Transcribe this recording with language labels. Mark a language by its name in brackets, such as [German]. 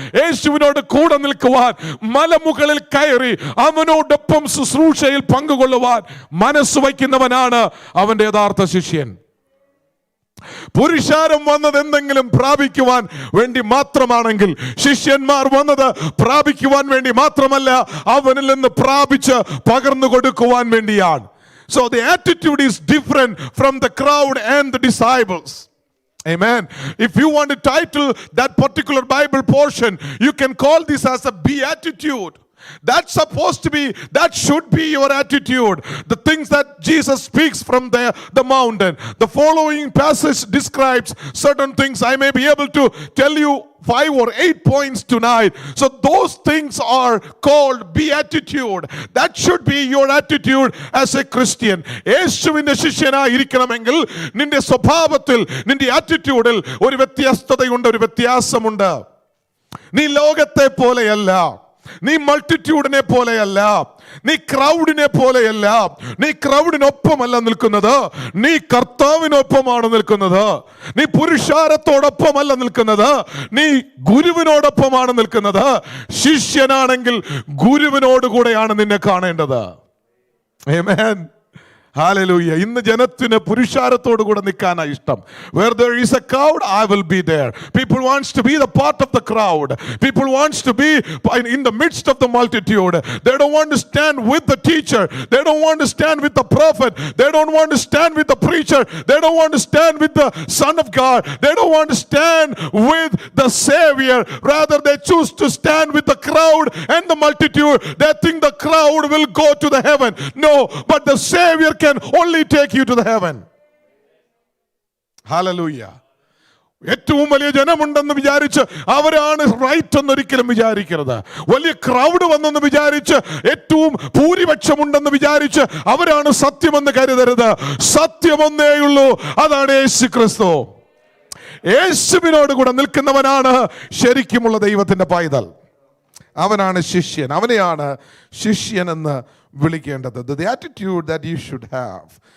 [Malayalam] യേശുവിനോട് കൂടെ നിൽക്കുവാൻ, മലമുകളിൽ കയറി അവനോടൊപ്പം ശുശ്രൂഷയിൽ പങ്കുകൊള്ളുവാൻ മനസ്സ് വയ്ക്കുന്നവനാണ് അവന്റെ യഥാർത്ഥ ശിഷ്യൻ. പുരുഷാരം വന്നത് എന്തെങ്കിലും പ്രാപിക്കുവാൻ വേണ്ടി മാത്രമാണെങ്കിൽ, ശിഷ്യന്മാർ വന്നത് പ്രാപിക്കുവാൻ വേണ്ടി മാത്രമല്ല, അവനിൽ നിന്ന് പ്രാപിച്ച് പകർന്നു കൊടുക്കുവാൻ വേണ്ടിയാണ്. [English] So the attitude is different from the crowd and the disciples. Amen. If you want to title that particular Bible portion, you can call this as a beatitude. That should be your attitude. The things that Jesus speaks from the mountain. The following passage describes certain things. I may be able to tell you 5 or 8 points tonight. So those things are called beatitude. That should be your attitude as a Christian. [Malayalam] യേശുവിന്റെ ശിഷ്യനായി ഇരിക്കണമെങ്കിൽ നിന്റെ സ്വഭാവത്തിൽ, നിന്റെ ആറ്റിറ്റ്യൂഡിൽ ഒരു വ്യത്യസ്തതയുണ്ട്, ഒരു വ്യത്യാസമുണ്ട്. നീ ലോകത്തെ പോലെയല്ല, നീ മൾട്ടിറ്റ്യൂഡിനെ പോലെയല്ല, നീ ക്രൗഡിനെ പോലെയല്ല. നീ ക്രൗഡിനൊപ്പമല്ല നിൽക്കുന്നത്, നീ കർത്താവിനൊപ്പമാണ് നിൽക്കുന്നത്. നീ പുരുഷാരത്തോടൊപ്പമല്ല നിൽക്കുന്നത്, നീ ഗുരുവിനോടൊപ്പമാണ് നിൽക്കുന്നത്. ശിഷ്യനാണെങ്കിൽ ഗുരുവിനോടുകൂടെയാണ് നിന്നെ കാണേണ്ടത്. ആമേൻ. Hallelujah. ഇന്ന് ജനത്തിന് പുരുഷാരത്തോടു കൂടെ നിൽക്കാനാണ് ഇഷ്ടം. [English] Where there is a crowd, I will be there. People wants to be the part of the crowd. People wants to be in the midst of the multitude. They don't want to stand with the teacher. They don't want to stand with the prophet. They don't want to stand with the preacher. They don't want to stand with the Son of God. They don't want to stand with the Savior. Rather, they choose to stand with the crowd and the multitude. They think the crowd will go to the heaven. No, but the Savior can only take you to the heaven. Hallelujah. [Malayalam] ഏറ്റവും വലിയ ജനമുണ്ടെന്ന് വിചാരിച്ച് അവരാണ് right എന്നൊരിക്കലും വിചാരിക്കരുത്. വലിയ crowd വന്നെന്ന് വിചാരിച്ച്, ഏറ്റവും ഭൂരിപക്ഷമുണ്ടെന്ന് വിചാരിച്ച് അവരാണ് സത്യമെന്ന് കരുതരുത്. സത്യമൊന്നേയുള്ളൂ, അതാണ് യേശു ക്രിസ്തു. യേശുവിനോട് കൂടെ നിൽക്കുന്നവനാണ് ശരിക്കുമുള്ള ദൈവത്തിന്റെ പൈതൽ. അവനാണ് ശിഷ്യൻ. അവനെയാണ് ശിഷ്യൻ എന്ന് വിളിക്കേണ്ടത്. [English] The attitude that you should have.